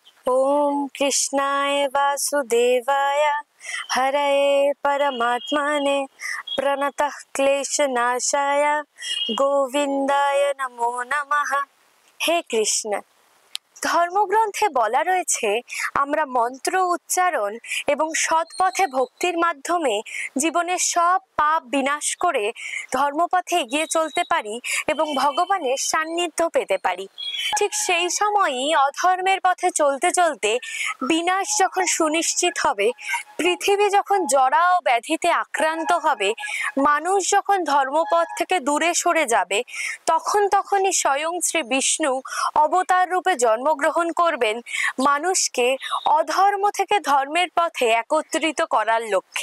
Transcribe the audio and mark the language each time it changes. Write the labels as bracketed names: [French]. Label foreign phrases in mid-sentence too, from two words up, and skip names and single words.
[Sanskrit] ओम कृष्णाय वासुदेवाय हरये परमात्मने प्रणतः क्लेशनाशाय गोविंदाय नमो नमः। हे कृष्ण, [Bangla] ধর্মগ্রন্থে বলা রয়েছে আমরা মন্ত্র উচ্চারণ এবং সৎ পথে ভক্তির মাধ্যমে জীবনের সব পাপ বিনাশ করে ধর্মপথে এগিয়ে চলতে পারি এবং ভগবানের সান্নিধ্য পেতে পারি। ঠিক সেই সময়ই অধর্মের পথে চলতে চলতে বিনাশ যখন সুনিশ্চিত হবে, পৃথিবী যখন জরা ও ব্যাধিতে আক্রান্ত হবে, মানুষ যখন ধর্মপথ থেকে দূরে সরে যাবে, তখনই স্বয়ং শ্রী বিষ্ণু অবতার রূপে জন্মগ্রহণ করবেন মানুষকে অধর্ম থেকে ধর্মের পথে একত্রিত করার লক্ষ্যে।